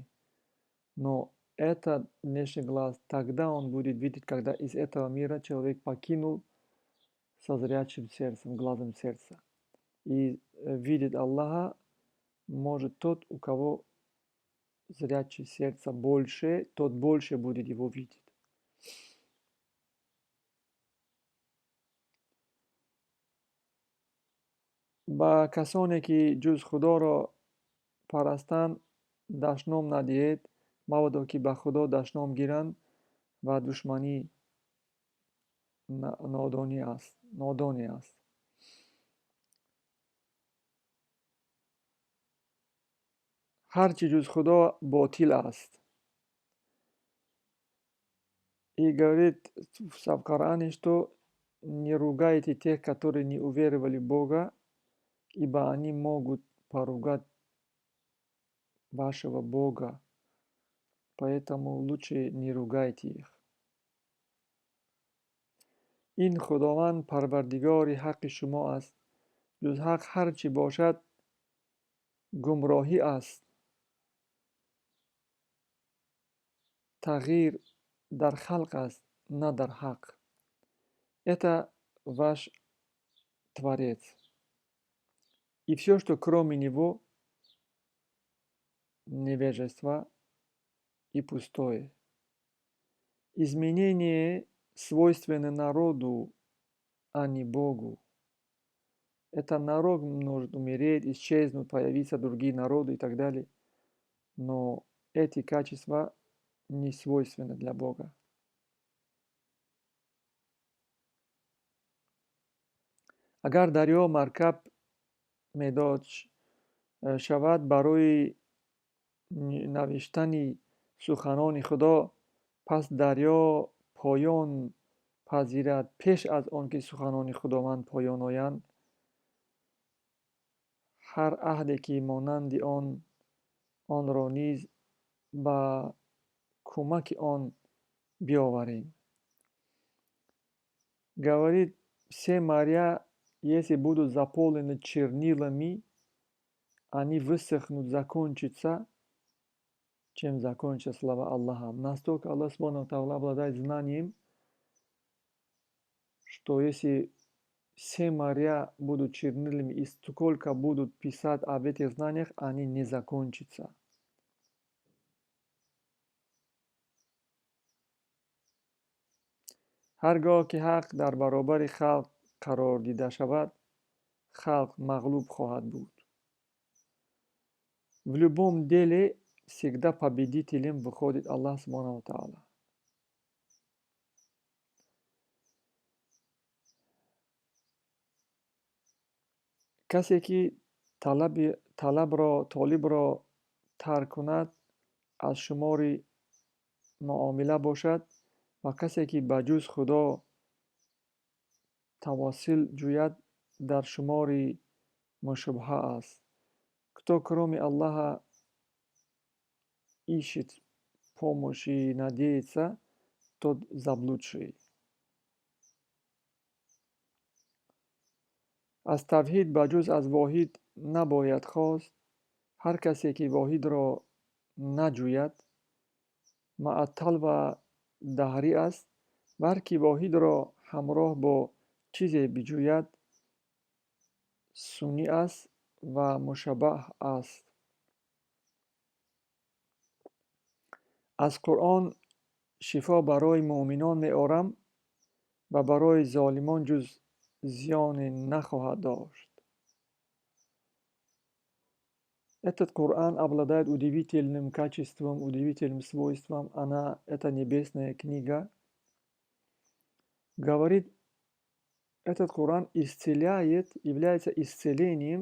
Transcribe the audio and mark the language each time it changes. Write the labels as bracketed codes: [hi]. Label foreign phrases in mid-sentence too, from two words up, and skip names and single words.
[ru] Но этот внешний глаз, тогда он будет видеть, когда из этого мира человек покинул со зрячим сердцем, глазом сердца. И видит Аллаха может тот, у кого зрячее сердце больше, тот больше будет его видеть. [tg] Ба касоне ки ҷуз худоро парастанд дашном надиҳед, мабодо ки ба худо дашном гиранд ва душманӣ нодонӣ аст. Ҳар чи ҷуз худо ботил аст. [ru] И говорит в Коране, что не ругайте тех, которые не уверовали в Бога, ибо они могут поругать вашего Бога, поэтому лучше не ругайте их. [tg] ин худованд парвардигори ҳаққи шумо аст. ҷуз ҳақ ҳар чӣ бошад гумроҳӣ аст. Тағйир дар халқ аст, на дар ҳақ. [ru] Это ваш Творец. И все, что кроме него, невежество и пустое. Изменение свойственно народу, а не Богу. Это народ может умереть, исчезнуть, появиться другие народы и так далее. Но эти качества не свойственны для Бога. [tg] Агар дарё маркаб медод шавад барои навиштани суханони Худо, пас дарё поён пазирад пеш аз он ки суханони Худованд поён оянд. ҳар аҳде ки монанди онро низ ба кӯмаки он биоварем. [ru] Говорит, все моря, если будут заполнены чернилами, они высохнут, закончатся, чем закончатся слова Аллаха. Настолько Аллах [ar] سبحانه وتعالى [ru] обладает знанием, что если все моря будут чернилами и сколько будут писать об этих знаниях, они не закончатся. [tg] ҳаргоҳ ки ҳақ дар баробари халқ қарор дида шавад, халқ мағлуб хоҳад буд. [ru] В любом деле всегда победителем выходит Аллах [ar] سبحانه وتعالى. [tg] касе ки толибро тарк кунад, аз шумори муомила бошад, ва касе ки ба ҷуз Худо тавассул ҷӯяд, дар шумори мушаббаҳ аст. [ru] Кто кроме Аллаха ищет помощи и надеется, тот заблудший. [tg] аз тавҳид ба ҷуз аз воҳид набояд хост. ҳар касе ки воҳидро наҷӯяд, маъаттал ва даҳрӣ аст. ва ҳар ки воҳидро ҳамроҳ бо чизе биҷӯяд, сунъӣ аст ва мушаббаҳ аст. аз Қуръон шифо барои муъминон меорам ва барои золимон ҷуз зиёне нахоҳад дошт. [ru] Этот Коран обладает удивительным качеством, удивительным свойством. Это небесная книга. Говорит, этот Коран исцеляет, является исцелением.